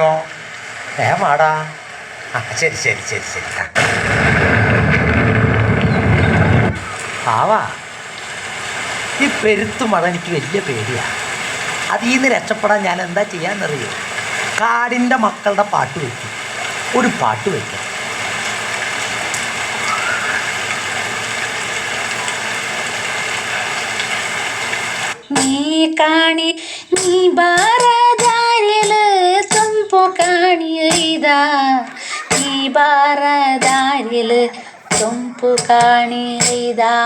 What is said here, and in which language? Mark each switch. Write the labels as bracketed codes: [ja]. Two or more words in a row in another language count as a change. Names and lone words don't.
[ml] വേമാടാ. ശരി. ആവാ, ഈ പെരുത്ത് മഴ എനിക്ക് വലിയ പേടിയാണ്. അതിൽ നിന്ന് രക്ഷപ്പെടാൻ ഞാൻ എന്താ ചെയ്യാന്നറിയോ? കാടിൻ്റെ മക്കളുടെ പാട്ട് വയ്ക്കും. ഒരു പാട്ട് വയ്ക്കാം. [kn] ನೀ ಬಾರದಾರಿಲು ತಂಪು ಕಾಣಿದ, ನೀ ಬಾರದಾರಿಲು ತಂಪು ಕಾಣಿದ.